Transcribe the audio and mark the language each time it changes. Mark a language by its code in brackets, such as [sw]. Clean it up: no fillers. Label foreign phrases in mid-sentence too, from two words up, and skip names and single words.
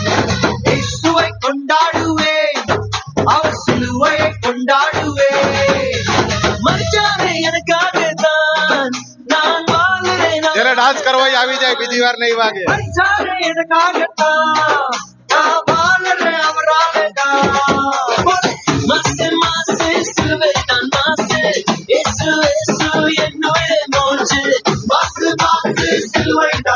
[ta] இயேசுவை கொண்டாடுவேன், அவர் சிலுவை கொண்டாடுவேன். மச்சானே எனக்காக தான் நான் வாழ்கிறேன். [gu] જેને ડાન્સ કરવો હોય આવી જાય, બીજી વાર નહીં વાગે. [ta] மச்சானே எனக்காக தான் நான் வாழ்கிறேன், அவராக தான். மாசே மாசே சிலுவை தான் மாசே, இயேசு இயேசு என்னோட மூச்சு. மாசு மாசு சிலுவை